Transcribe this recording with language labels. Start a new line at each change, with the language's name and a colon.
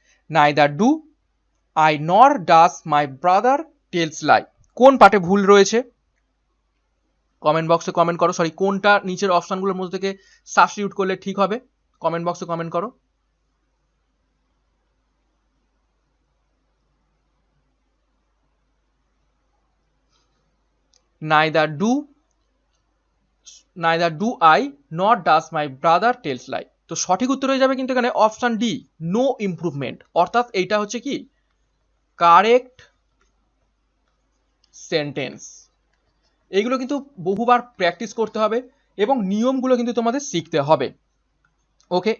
English: Neither do I nor does my brother tells lie.
Bangla: কোন পার্টে ভুল রয়েছে? কমেন্ট বক্সে কমেন্ট করো। কোনটা নিচের অপশনগুলোর মধ্যে থেকে সাবস্টিটিউট করলে ঠিক হবে? কমেন্ট বক্সে কমেন্ট করো।
English: Neither do I nor does my brother tells lie.
Bangla: তো সঠিক উত্তর হয়ে যাবে কিন্তু এখানে অপশন ডি,
English: No improvement.
Bangla: অর্থাৎ এইটা হচ্ছে কি কারেক্ট সেন্টেন্স। এইগুলো কিন্তু বহুবার প্র্যাকটিস করতে হবে এবং নিয়মগুলো কিন্তু তোমাদের শিখতে হবে, ওকে।